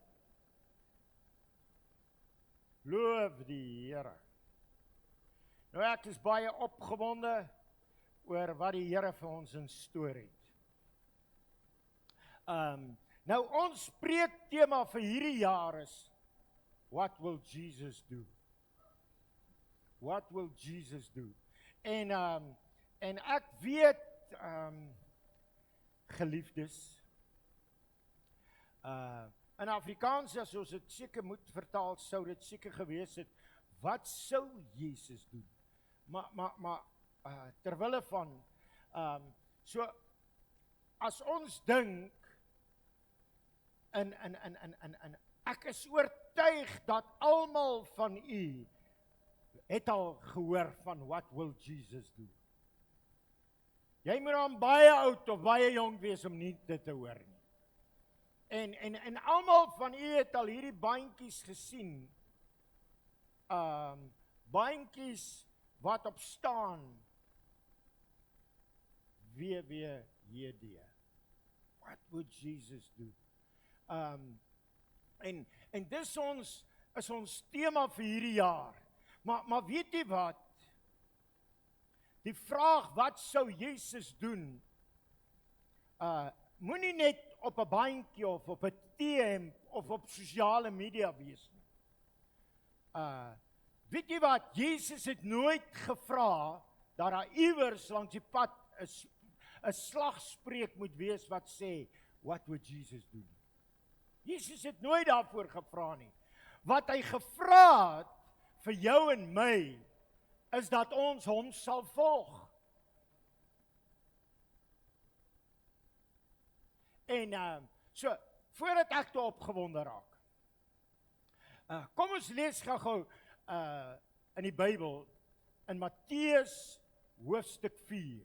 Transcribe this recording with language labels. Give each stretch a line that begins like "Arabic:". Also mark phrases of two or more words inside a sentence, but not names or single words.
Afrikaans: Loof die Here. Nou ek is baie opgewonde oor wat die Here vir ons in stoor het. Nou ons preektema vir hierdie jaar is,
English: what will Jesus do? What will Jesus do?
Afrikaans: En ek weet, geliefdes, in Afrikaans, as ons dit seker moet vertaal, sou dit seker gewees het, wat sou Jesus doen? Maar terwille van, so, as ons dink, en ek is oortuig dat almal van u het al gehoor van
English: what will Jesus do.
Afrikaans: Jy moet dan baie oud of baie jong wees om nie dit te hoor nie. En almal van u het al hierdie bandjies gesien. Bandjies wat op staan.
English: WWJD. What would Jesus do?
Afrikaans: En dis is ons tema vir hierdie jaar. Maar weet jy wat? Die vraag, wat sou Jesus doen? Moenie net op 'n bandjie of op 'n TM of op sosiale media wees nie. Weet jy wat? Jesus het nooit gevra dat daar iewers langs die pad 'n slagspreuk moet wees wat sê,
English: what would Jesus do?
Afrikaans: Jesus het nooit daarvoor gevra nie. Wat hy gevra het vir jou en my, is dat ons hom sal volg. En so, voordat ek te opgewonde raak, kom ons lees gou in die Bybel, in Matteus hoofstuk 4.